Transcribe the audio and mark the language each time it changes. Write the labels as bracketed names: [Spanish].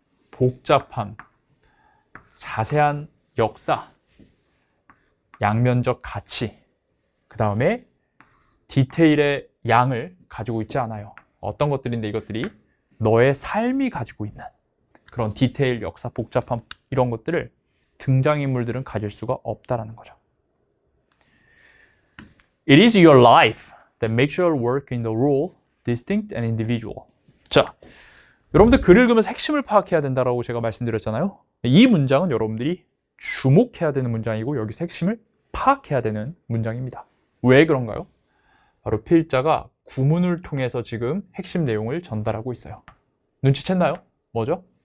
[Korean] 복잡함, 자세한 역사, 양면적 가치, 그 다음에 디테일의 양을 가지고 있지 않아요. 어떤 것들인데 이것들이 너의 삶이 가지고 있는 그런 디테일, 역사, 복잡함 이런 것들을 등장인물들은 가질 수가 없다라는 거죠. [English] It is your life that makes your work in the role distinct and individual. [Korean] 자, 여러분들 글을 읽으면서 핵심을 파악해야 된다라고 제가 말씀드렸잖아요. 이 문장은 여러분들이 주목해야 되는 문장이고 여기서 핵심을 파악해야 되는 문장입니다. 왜 그런가요? 바로 필자가 구문을 통해서 지금 핵심 내용을 전달하고 있어요. 눈치챘나요? 뭐죠?